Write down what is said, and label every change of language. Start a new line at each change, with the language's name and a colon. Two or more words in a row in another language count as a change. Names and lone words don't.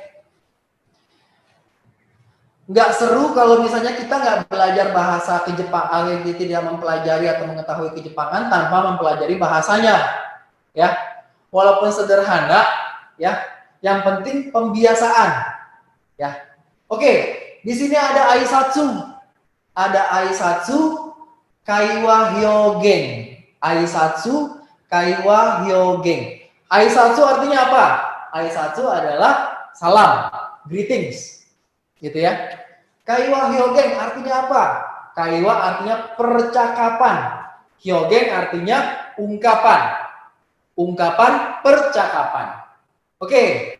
Indonesian: Nggak seru kalau misalnya kita nggak belajar bahasa Kejepangan, tidak mempelajari atau mengetahui Kejepangan tanpa mempelajari bahasanya, ya. Walaupun sederhana, ya. Yang penting pembiasaan, ya. Oke, di sini ada aisatsu. Ada aisatsu,
Japanese: 会話表現. 挨拶、会話表現.
Indonesian: Aisatsu artinya apa? Aisatsu adalah salam, greetings. Gitu ya.
Japanese: 会話表現
Indonesian: artinya apa? Kaiwa artinya percakapan. Hyogen artinya ungkapan. Ungkapan percakapan. Oke.